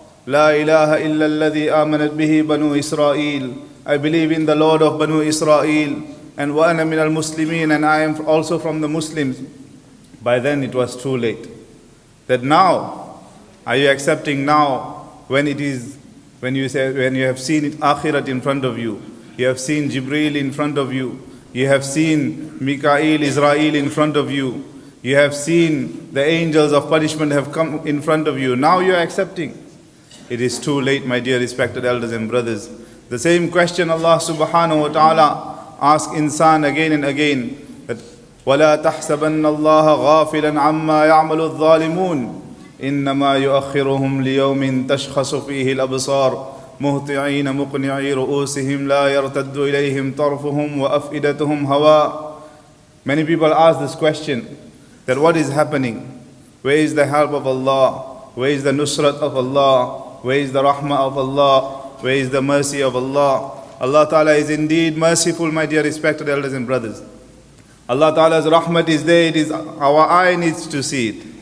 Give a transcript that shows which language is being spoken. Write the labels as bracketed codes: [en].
[ar] لا إله إلا الذي آمنت به بنو إسرائيل. [en] I believe in the Lord of Banu Israel. And [ar] وأنا من المسلمين, [en] and I am also from the Muslims. By then it was too late. That now, are you accepting now when you have seen it Akhirat in front of you, you have seen Jibreel in front of you, you have seen Mikael, Israel in front of you, you have seen the angels of punishment have come in front of you. Now you are accepting. It is too late, my dear respected elders and brothers. The same question Allah subhanahu wa ta'ala asks insan again and again, that [ar] وَلَا تَحْسَبَنَّ اللَّهَ غَافِلًا عَمَّا يَعْمَلُ الظَّالِمُونَ إنما يؤخرهم ليوم تشخص فيه الأبصار مهطعين مقنعي رؤوسهم لا يرتد إليهم طرفهم وأفئدتهم هواء. [en] Many people ask this question, that what is happening? Where is the help of Allah? Where is the nusrat of Allah? Where is the rahmah of Allah? Where is the mercy of Allah? Allah Ta'ala is indeed merciful, my dear respected elders and brothers. Allah Ta'ala's rahmat is there, it is our eye needs to see it.